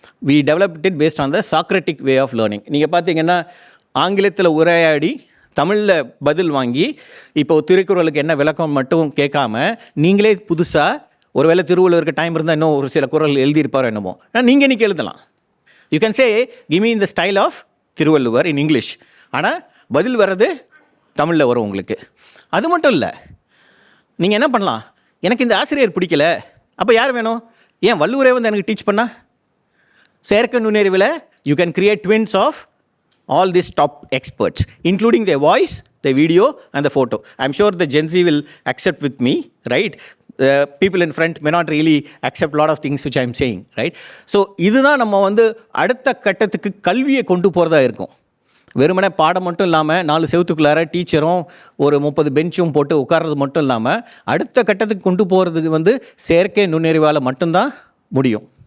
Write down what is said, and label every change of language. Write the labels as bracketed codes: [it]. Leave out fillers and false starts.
[en] We developed it based on the Socratic way of learning. [ta] நீங்கள் பார்த்தீங்கன்னா ஆங்கிலத்தில் உரையாடி தமிழில் பதில் வாங்கி, இப்போ திருக்குறளுக்கு என்ன விளக்கம் மட்டும் கேட்காம நீங்களே புதுசாக, ஒருவேளை திருவள்ளுவருக்கு டைம் இருந்தால் இன்னும் ஒரு சில குறள் எழுதியிருப்பாரோ என்னமோ, நீங்கள் இன்றைக்கி எழுதலாம். [en] you can say give me in the style of Thiruvalluvar in English, [ta] ஆனால் பதில் வர்றது தமிழில் வரும் உங்களுக்கு. அது மட்டும் இல்லை, நீங்கள் என்ன பண்ணலாம், எனக்கு இந்த ஆசிரியர் பிடிக்கல, அப்போ யார் வேணும்? ஏன் வள்ளுவரே வந்து எனக்கு டீச் பண்ணா? செயற்கை நுண்ணறிவில் [en] You can create twins of all these top experts, including their voice, the video and the photo. I'm sure the Gen Z will accept with me, right? The people in front may not really accept a lot of things which I'm saying, right? [ta] So இதுதான் நம்ம வந்து அடுத்த கட்டத்துக்கு கல்வியை கொண்டு போகிறதா இருக்கும். வெறுமனே பாடம் மட்டும் இல்லாமல் 4 செவத்துக்குள்ளார டீச்சரும் ஒரு 30 பெஞ்சும் போட்டு உட்கார்றது மட்டும் இல்லாமல் அடுத்த கட்டத்துக்கு கொண்டு போகிறதுக்கு வந்து செயற்கை நுண்ணறிவால் மட்டும்தான் முடியும்.